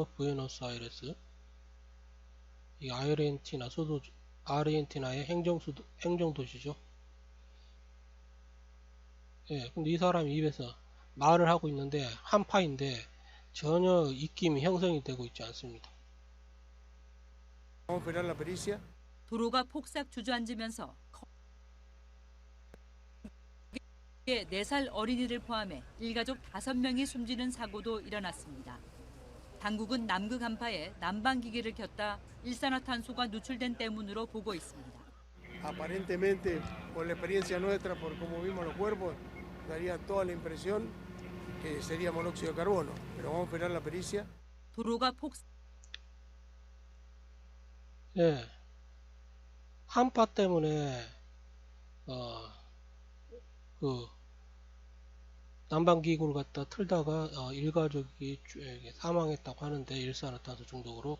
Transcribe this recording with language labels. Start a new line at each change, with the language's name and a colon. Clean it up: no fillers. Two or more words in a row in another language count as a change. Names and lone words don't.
Korean: 부에노스아이레스, 이 아르헨티나 수도, 아르헨티나의 행정도시죠. 예, 근데 이 사람이 입에서 말을 하고 있는데 한파인데 전혀 입김이 형성이 되고 있지 않습니다.
Spanish: Vamos a esperar la pericia.
Korean: 도로가 폭삭 주저앉으면서 4살 어린이를 포함해 일가족 5명이 숨지는 사고도 일어났습니다. 당국은 남극 한파에 난방기계를 켰다 일산화탄소가 누출된 때문으로 보고 있습니다.
Spanish: Aparentemente, por la experiencia nuestra, por cómo vimos los cuerpos, daría toda la impresión que sería monóxido de carbono. Pero vamos a esperar la pericia.
Korean: 도로가 폭삭 예, 한파 때문에 그 난방기구를 갖다 틀다가 일가족이 사망했다고 하는데, 일산화탄소 중독으로.